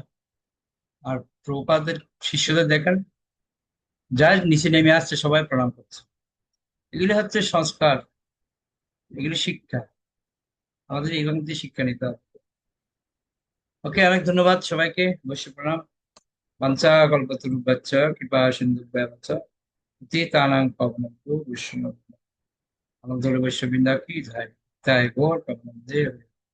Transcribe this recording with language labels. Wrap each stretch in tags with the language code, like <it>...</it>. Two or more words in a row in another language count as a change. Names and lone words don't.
<bn>আর প্রভুপাদের শিষ্যদের দেখেন, যা নিচে নেমে আসছে সবাই প্রণাম করছে। এগুলি হচ্ছে সংস্কার, এগুলি শিক্ষা। আমাদের এগুলো দিয়ে শিক্ষা নিতে হবে। ওকে, অনেক ধন্যবাদ সবাইকে। বৈশ্য প্রণাম।</bn> <sa>বাঞ্ছা কল্পতরুভ্যশ্চ কৃপা সিন্ধুভ্যেব চ পতিতানাং পাবনেভ্যো বৈষ্ণব।</sa> <bn>আমাদের বৈশ্য বৃন্দা কি জয়, জয় গৌর প্রেমানন্দে।</bn>